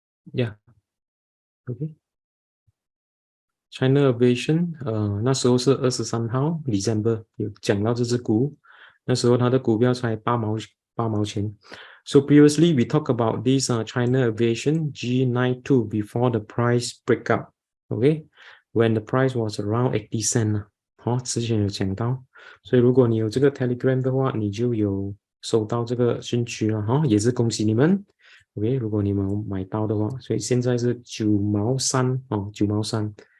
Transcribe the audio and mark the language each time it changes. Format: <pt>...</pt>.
<zh>Yeah，OK。 China Aviation， 那时候是23号 December 有讲到这只股，那时候它的股票才8毛钱。</zh> <en>So previously we talked about this China Aviation G92 before the price breakup, okay? When the price was around 80 cent</en> <zh>之前有讲到，所以如果你有这个 Telegram 的话，你就有收到这个讯息了也是恭喜你们。 OK， 如果你们买到的话，所以现在是9毛39毛3。</zh>